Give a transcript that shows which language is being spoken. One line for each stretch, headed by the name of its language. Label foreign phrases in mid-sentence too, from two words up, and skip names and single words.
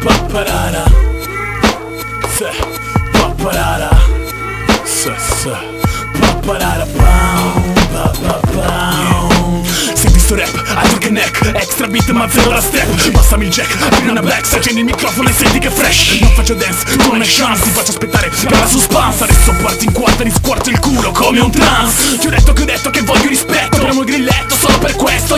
Italian: Paparara, se, paparara, se, paparara, pam, pa, pa, pam. Senti sto rap, altro che neck,
English: extra beat
Italian: ma zero da step. Passami il jack, apri una black, se accendi il microfono e senti che è fresh. Non faccio dance, tu non hai chance, ti faccio aspettare per la suspense. Adesso parti in quarta e ti squarto il culo come un trans. Ti ho detto che voglio rispetto, apriamo il grilletto solo per questo.